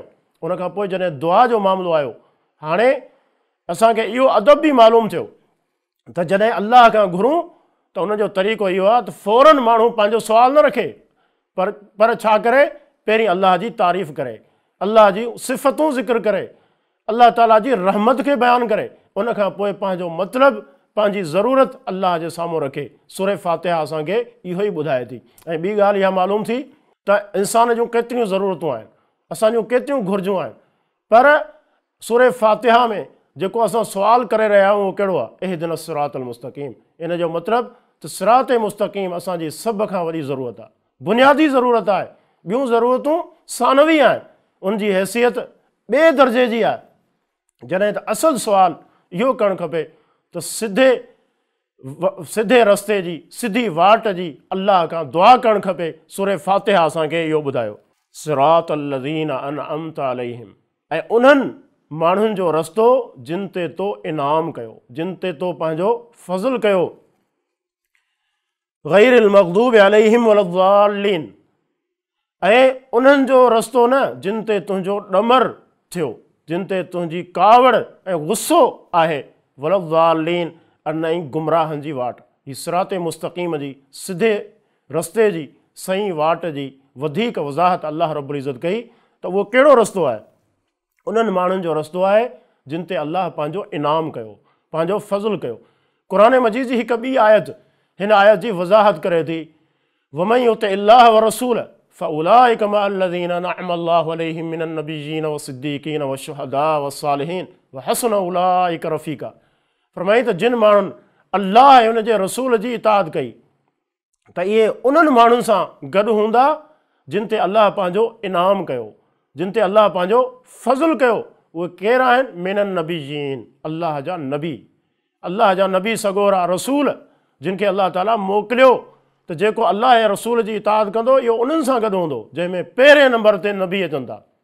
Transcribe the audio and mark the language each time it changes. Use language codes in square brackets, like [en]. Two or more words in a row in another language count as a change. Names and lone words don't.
[sd] उन खां पोइ जॾहिं दुआ जो मामिलो आयो, हाणे असांखे इहो अदब बि मालूम थियो त जॾहिं अल्लाह खां घुरूं त उनजो तरीक़ो इहो आहे त फ़ौरन माण्हू पंहिंजो सुवाल न रखे, पर छा करे, पहिरीं अल्लाह जी तारीफ़ करे, अल्लाह जी सिफ़तूं ज़िक्र करे, अल्लाह ताला जी रहमत खे बयानु करे, उन खां पोइ पंहिंजो मतिलबु, पंहिंजी ज़रूरत अल्लाह जे साम्हूं रखे। सूरह फातिहा असांखे इहो ई ॿुधाए थी। ऐं ॿी ॻाल्हि इहा मालूम थी त इंसान जूं केतिरियूं ज़रूरतूं आहिनि, असांजूं केतिरियूं घुरिजूं आहिनि, पर सूरह फातिहा में जेको असां सुवाल करे रहिया आहियूं उहो कहिड़ो आहे, [ar] اهدنا الصراط المستقيم. [sd] इन जो मतिलबु त सिरात मुस्तक़ीम असांजी सभ खां वॾी ज़रूरत आहे, बुनियादी ज़रूरत आहे। ॿियूं ज़रूरतूं सानवी आहिनि, उनजी हैसियत ॿिए दर्जे जी आहे। जॾहिं त असुल सुवाल इहो करणु खपे त सिधे रस्ते जी, सिधी वाट जी अल्लाह खां दुआ करणु खपे। सूरह फातिहा असांखे इहो ॿुधायो, [ar] صراط الذين أنعمت عليهم, [sd] ऐं उन्हनि माण्हुनि जो रस्तो जिन ते तो इनाम कयो, जिन ते तो पंहिंजो फज़ल कयो। [ar] غير المغضوب عليهم ولا الضالين, [sd] ऐं उन्हनि जो रस्तो न जिन ते तुंहिंजो ॾमर थियो, जिन ते तुंहिंजी कावड़ ऐं गुस्सो आहे। वलद्दालीन, न ई गुमराहनि जी वाट। हीअ सिरात मुस्तक़ीम जी, सिधे रस्ते जी, सही वाट जी वधीक वज़ाहत अल्लाह रब्बुल इज़्ज़त कई त उहो कहिड़ो रस्तो आहे। उन्हनि माण्हुनि जो रस्तो आहे जिन ते अल्लाह पंहिंजो इनाम कयो, पंहिंजो फज़ल कयो। क़ुरान मजीद जी हिकु ॿी आयत हिन आयत जी वज़ाहत करे थी, [ar] ومن يطع الله والرسول فأولئك مع الذين أنعم الله عليهم من النبيين والصديقين والشهداء والصالحين وحسن أولئك رفيقا. [sd] फरमाई त जिन माण्हुनि अल्लाह ऐं उन जे रसूल जी इताअत कई त इहे उन्हनि माण्हुनि सां गॾु हूंदा जिन ते अल्लाह पंहिंजो इनाम कयो, जिन ते अल्लाह पंहिंजो फज़ल कयो। उहे केरु आहिनि? [ar] من النبيين, [sd] अल्लाह जा नबी। अल्लाह जा नबी सगोरा रसूल जिन खे अल्लाह ताला मोकिलियो, त जेको अल्लाह ऐं रसूल जी इताअत कंदो इहो उन्हनि सां गॾु हूंदो जंहिंमें पहिरें नंबर ते नबी अचनि था,